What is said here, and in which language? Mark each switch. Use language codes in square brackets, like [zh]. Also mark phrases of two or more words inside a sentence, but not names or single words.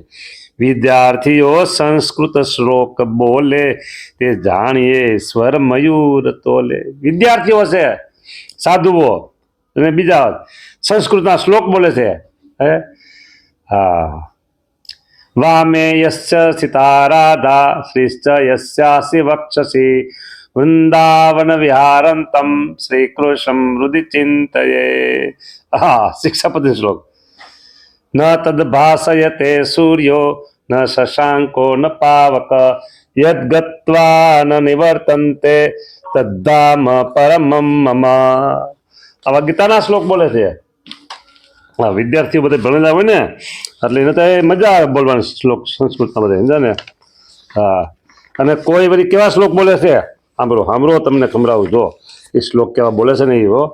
[gu] વિદ્યાર્થીઓ સંસ્કૃત શ્લોક બોલે, તે જાણીએ સ્વર મયુર તોલે. વિદ્યાર્થીઓ છે, સાધુઓ અને બીજા સંસ્કૃતના શ્લોક બોલે છે. [sa] હા वामे यस्य सीता राधा श्रीश्च यस्यासि वक्षसि वृंदावन विहारंतम श्रीकृष्णं हृदि चिंतये। [gu] હા, શિક્ષાપતિ શ્લોક। [sa] न तद भासयते सूर्यो न शशांको न पावक यद्गत्वा न निवर्तन्ते तद्धाम परमं मम। [gu] આવા ગીતાના શ્લોક બોલે છે। હા, વિદ્યાર્થીઓ બધે ભણેલા હોય ને એટલે એને તો મજા આવે બોલવાની શ્લોક સંસ્કૃતમાં બધે સમજા ને। હા, અને કોઈ બધી કેવા શ્લોક બોલે છે સાંભળો સાંભળો, તમને સંભળાવું જો એ શ્લોક કેવા બોલે છે ને એ હો।